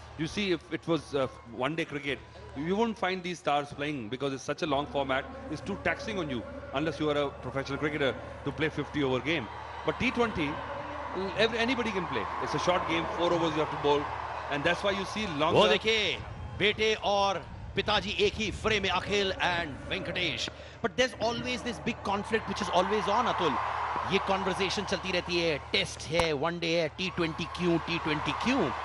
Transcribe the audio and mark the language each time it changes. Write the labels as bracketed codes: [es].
[en] You see, if it was one-day cricket, you won't find these stars playing because it's such a long format. It's too taxing on you unless you are a professional cricketer to play 50-over game. But T20, anybody can play. It's a short game, 4 overs you have to bowl, and that's why you see longer. [hi] वो देखिए बेटे और पिताजी एक ही frame में, अखिल and Venkatesh. [en] But there's always this big conflict which is always on, Atul. [hi] ये conversation चलती रहती है, टेस्ट है, वनडे है, T20 क्यों, T20 क्यों?